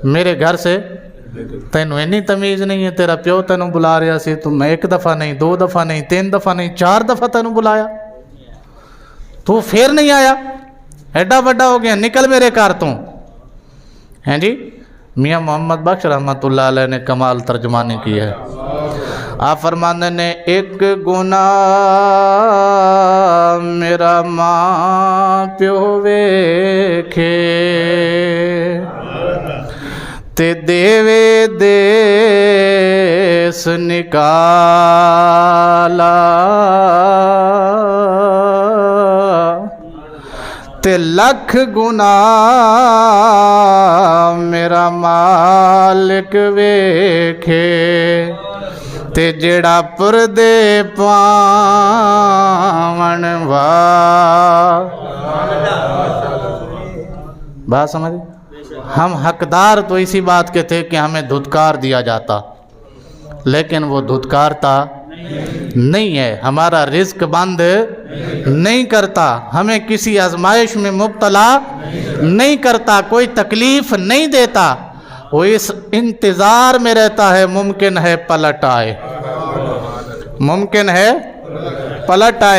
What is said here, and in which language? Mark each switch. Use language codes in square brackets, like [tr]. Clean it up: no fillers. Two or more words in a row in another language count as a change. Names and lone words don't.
[pa] میرے گھر سے تینوں اینی تمیز نہیں ہے, تیرا پیو تینوں بلا رہا سی, تم 1 دفعہ نہیں, 2 دفعہ نہیں, 3 دفعہ نہیں, 4 دفعہ تینوں بلایا, تو پھر نہیں آیا, ایڈا بڑا ہو گیا, نکل میرے گھر تو. [ur] ہیں جی, میاں محمد بخش رحمۃ اللہ علیہ نے کمال ترجمانی کی ہے. [pa] آپ فرمانے نے, ایک گناہ میرا ماں پیو ویکھے تے دیوے دیس نکالا, تے لکھ گناہ میرا مالک ویکھے تے جڑا پردے پاون وا. [ur] بات سمجھ؟ ہم حقدار تو اسی بات کے تھے کہ ہمیں دھتکار دیا جاتا, لیکن وہ دھتکارتا نہیں ہے, ہمارا رزق بند نہیں کرتا, ہمیں کسی آزمائش میں مبتلا نہیں کرتا, کوئی تکلیف نہیں دیتا, وہ اس انتظار میں رہتا ہے ممکن ہے پلٹ آئے, ممکن ہے پلٹ آئے.